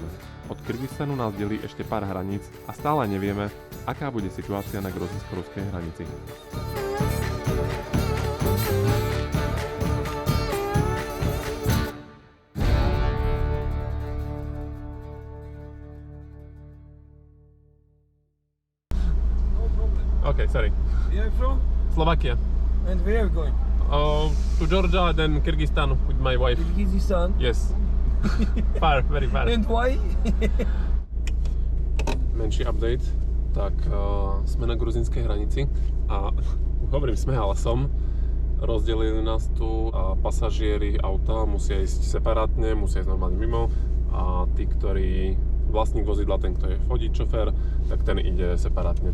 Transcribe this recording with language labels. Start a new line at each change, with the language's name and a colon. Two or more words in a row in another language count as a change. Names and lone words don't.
Slovak: Od Kyrgyzstanu nás delí ešte pár hraníc a stále nevieme, aká bude situácia na gruzínsko-ruskej hranici.
English: Okay, sorry. You are from? Slovakia. And where are you going? To Georgia, then Kyrgyzstan with my wife. Kyrgyzstan. Yes. Far, very far. And why?
Slovak: Menší update. Tak sme na gruzínskej hranici a hovorím sme, ale som. Rozdelili nás tu a pasažieri auta musia ísť separátne, musia ísť normálne mimo a tí, ktorí vlastník vozidla, ten, kto je vodič, šofér, tak ten ide separátne.